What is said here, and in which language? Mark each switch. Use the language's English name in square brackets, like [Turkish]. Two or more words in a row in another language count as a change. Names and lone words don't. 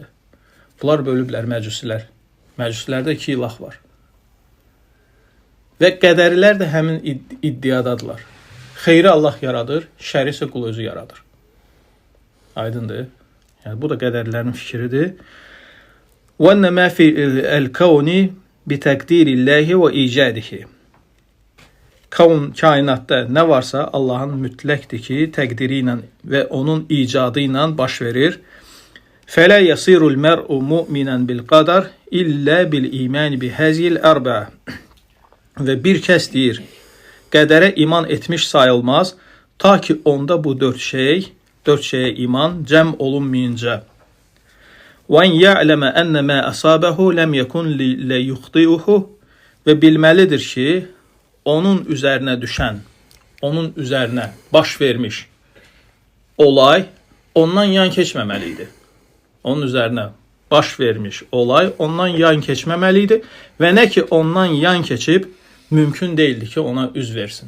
[Azerbaijani] Bunlar bölüblər məcusilər. Məcusilərdə 2 ilah var. Və qədərilər də həmin iddiadadırlar. Xeyri Allah yaradır, şəri isə qul özü yaradır. Aydındır. Yəni, bu da qədərlərin fikridir. [Arabic] وَأَنَّ مَا فِي الْكَوْنِ بِتَقْدِيرِ اللّٰهِ وَإِيجَادِهِ [Azerbaijani] Kainatda nə varsa Allahın mütləqdir ki, təqdiri ilə və onun icadı ilə baş verir. [Arabic] فَلَا يَصِيرُ الْمَرْءُ مُؤْمِنًا بِالْقَدَرِ إِلَّا بِالْإِيمَانِ بِهَذِهِ الْأَرْبَعِ [Azerbaijani] Və bir kəs deyir, qədərə iman etmiş sayılmaz, ta ki onda bu dörd şeyə iman cəm olunmayınca. [Arabic] وَاَنْ يَعْلَمَ أَنَّ مَا أَصَابَهُ لَمْ يَكُنْ لِيُخْطِئُهُ [Azerbaijani] Və bilməlidir ki, onun üzərinə düşən, onun üzərinə baş vermiş olay ondan yan keçməməlidir. Onun üzərinə baş vermiş olay ondan yan keçməməlidir və nə ki ondan yan keçib, mümkün deyildi ki, ona üz versin.